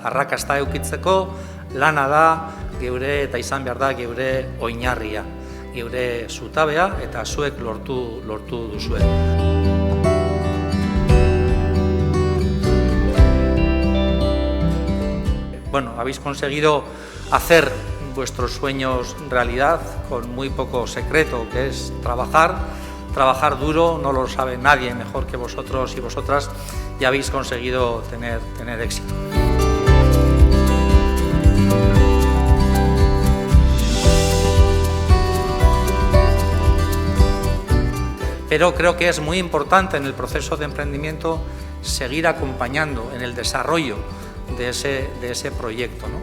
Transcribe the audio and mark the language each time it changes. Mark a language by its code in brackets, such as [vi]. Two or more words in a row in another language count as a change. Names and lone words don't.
[eu] Arrakasta eukitzeko, lana da geure eta izan behar da geure oinarria, geure zutabea eta zuek lortu duzue. [es] Bueno, habéis conseguido hacer vuestros sueños realidad con muy poco secreto, que es trabajar duro, no lo sabe nadie mejor que vosotros y vosotras, y habéis conseguido tener éxito. Pero creo que es muy importante en el proceso de emprendimiento seguir acompañando en el desarrollo de ese proyecto, ¿no?